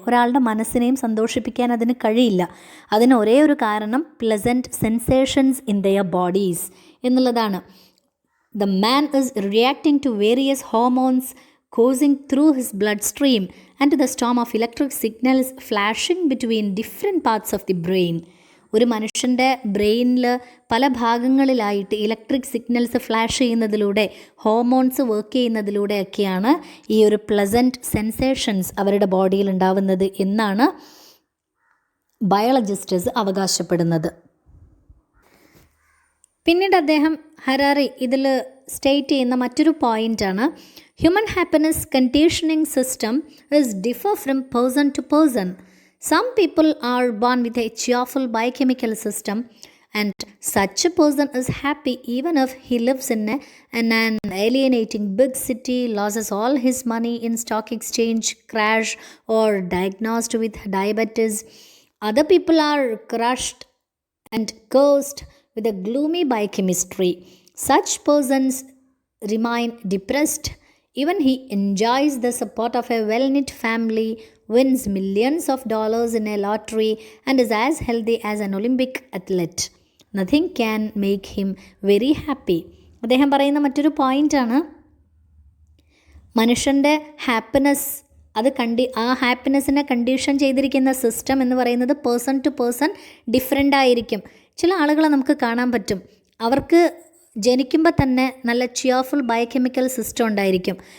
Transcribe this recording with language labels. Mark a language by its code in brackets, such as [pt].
[ml] ഒരാളുടെ മനസ്സിനെയും സന്തോഷിപ്പിക്കാൻ അതിന് കഴിയില്ല. അതിന് ഒരേ ഒരു കാരണം [en] pleasant sensations in their bodies [ml] എന്നുള്ളതാണ്. [en] The man is reacting to various hormones coursing through his bloodstream and to the storm of electric signals flashing between different parts of the brain. [ml] ഒരു മനുഷ്യൻ്റെ ബ്രെയിനിൽ പല ഭാഗങ്ങളിലായിട്ട് ഇലക്ട്രിക് സിഗ്നൽസ് ഫ്ലാഷ് ചെയ്യുന്നതിലൂടെ, hormones work ചെയ്യുന്നതിലൂടെയൊക്കെയാണ് ഈ ഒരു pleasant sensations അവരുടെ ബോഡിയിൽ ഉണ്ടാവുന്നത് എന്നാണ് ബയോളജിസ്റ്റേഴ്സ് അവകാശപ്പെടുന്നത്. പിന്നീട് അദ്ദേഹം ഹരാരി ഇതിൽ സ്റ്റേറ്റ് ചെയ്യുന്ന മറ്റൊരു പോയിൻ്റാണ്, [en] Human happiness conditioning system is differ from person to person. Some people are born with a cheerful biochemical system, and such a person is happy even if he lives in an alienating big city, loses all his money in stock exchange crash, or diagnosed with diabetes. Other people are crushed and cursed with a gloomy biochemistry. Such persons remain depressed even he enjoys the support of a well-knit family, wins millions of dollars in a lottery, and is as healthy as an Olympic athlete. Nothing can make him very happy. [ml] അദ്ദേഹം പറയുന്ന മറ്റൊരു പോയിൻ്റാണ്, മനുഷ്യൻ്റെ happiness അത് ആ ഹാപ്പിനെസ്സിനെ condition ചെയ്തിരിക്കുന്ന system എന്ന് പറയുന്നത് പേഴ്സൺ ടു പേഴ്സൺ ഡിഫറെൻ്റ് ആയിരിക്കും. ചില ആളുകളെ നമുക്ക് കാണാൻ പറ്റും, അവർക്ക് ജനിക്കുമ്പോൾ തന്നെ നല്ല ചിയർഫുൾ ബയോകെമിക്കൽ സിസ്റ്റം ഉണ്ടായിരിക്കും.